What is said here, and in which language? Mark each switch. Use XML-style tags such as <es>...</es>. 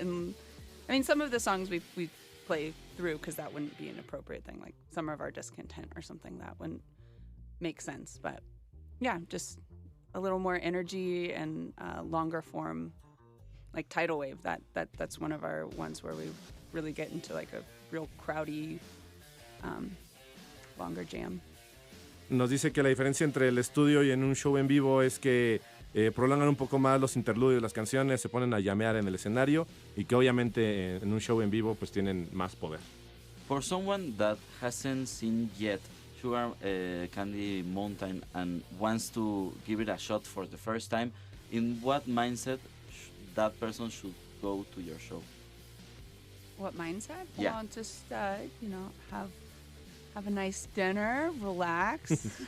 <en>And I mean, some of the songs we play through because that wouldn't be an appropriate thing, like Summer of Our Discontent or something that wouldn't make sense. But yeah, just a little more energy and longer form, like Tidal Wave. That's one of our ones where we really get into like a real crowdy, longer jam.</en> <es>Nos dice que la diferencia entre el estudio y en un show en vivo es que prolongan un poco más los interludios, las canciones, se ponen a llamear en el escenario, y que obviamente en un show en vivo pues tienen más poder.</es> <en>For someone that hasn't seen yet Sugar Candy Mountain and wants to give it a shot for the first time, in what mindset that person should go to your show? What mindset? Yeah. Well, just have a nice dinner, relax.</en>